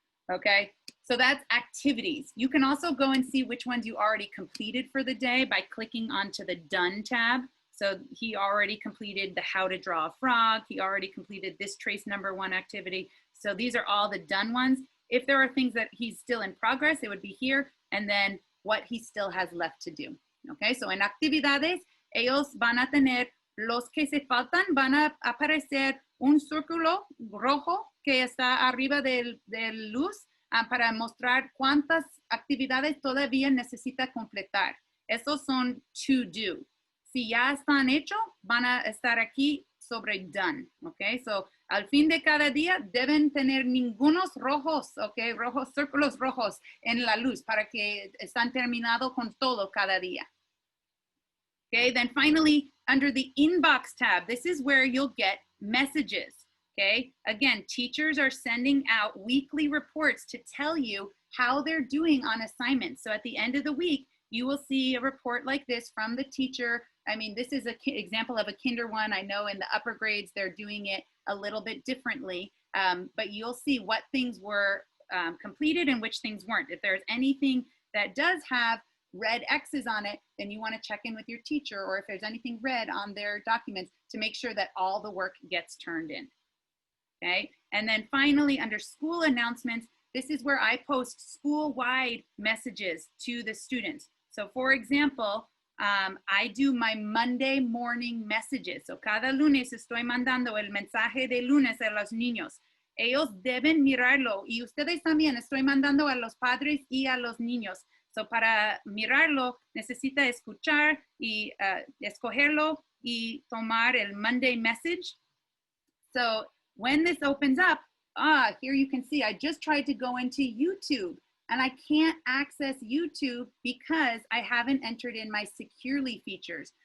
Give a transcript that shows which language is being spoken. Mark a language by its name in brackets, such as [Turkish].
[English] Okay, so that's activities. You can also go and see which ones you already completed for the day by clicking onto the Done tab. So he already completed the how to draw a frog. He already completed this trace number 1 activity. So these are all the done ones. If there are things that he's still in progress, it would be here, and then what he still has left to do. Okay, so [Spanish] en actividades, ellos van a tener, los que se faltan van a aparecer un círculo rojo que está arriba del luz para mostrar cuántas actividades todavía necesita completar. Esos son to do. Si ya están hechos, van a estar aquí sobre done. [English] Okay, so [Spanish] al fin de cada día deben tener ningunos rojos, okay, rojos, círculos rojos en la luz para que están terminados con todo cada día. [English] Okay, then finally, under the inbox tab, this is where you'll get messages. Okay, again, teachers are sending out weekly reports to tell you how they're doing on assignments. So at the end of the week, you will see a report like this from the teacher. I mean, this is an example of a kinder one. I know in the upper grades, they're doing it a little bit differently, but you'll see what things were completed and which things weren't. If there's anything that does have red X's on it, then you want to check in with your teacher, or if there's anything red on their documents, to make sure that all the work gets turned in. Okay, and then finally, under school announcements, this is where I post school-wide messages to the students. So for example, I do my Monday morning messages. [Spanish] So cada lunes estoy mandando el mensaje de lunes a los niños. Ellos deben mirarlo, y ustedes también. Estoy mandando a los padres y a los niños. So para mirarlo, necesita escuchar y escogerlo y tomar el Monday message. [English] So when this opens up, here you can see I just tried to go into YouTube, and I can't access YouTube because I haven't entered in my securely features.